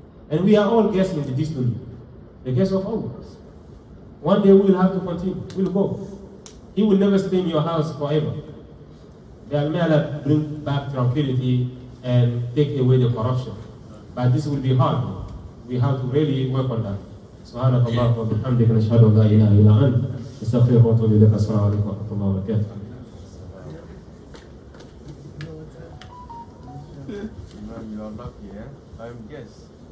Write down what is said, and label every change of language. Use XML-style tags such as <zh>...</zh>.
<en>And we are all guests in this dunya, the guests of Allah. One day we will have to continue, we'll go. He will never stay in your house forever. May Allah bring back tranquility and take away the corruption. But this will be hard. We have to really work on that.</en> <ar>سبحانك اللهم وبحمدك نشهد أن لا إله إلا أنت نستغفرك ونتوب إليك. السلام عليكم ورحمة الله وبركاته.</ar> <en>Imam, you are lucky, eh? I am guest.</en>